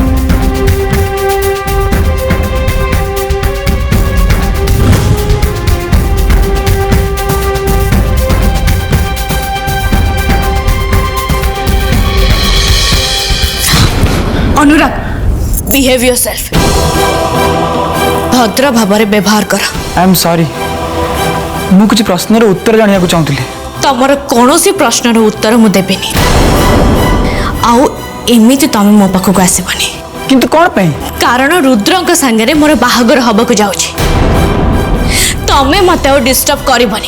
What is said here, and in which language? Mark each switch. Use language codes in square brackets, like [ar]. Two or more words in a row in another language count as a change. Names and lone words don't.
[or] अनुराग [en] behave yourself [or] ଭଦ୍ର ଭାବ ବ୍ୟବହାର କର [en] I am sorry [or] ମୁଁ କିଛି ପ୍ରଶ୍ନର ଉତ୍ତର ଜାଣିବାକୁ ଚାହୁଁଥିଲି। ତମର କୌଣସି ପ୍ରଶ୍ନର ଉତ୍ତର ମୁଁ ଦେବିନି ଆଉ ଏମିତି ତମେ ମୋ ପାଖକୁ ଆସିବନି। କିନ୍ତୁ କ'ଣ ପାଇଁ? କାରଣ ରୁଦ୍ରଙ୍କ ସାଙ୍ଗରେ ମୋର ବାହାଘର ହବାକୁ ଯାଉଛି। ତମେ ମତେ ଆଉ ଡିଷ୍ଟର୍ବ କରିବନି।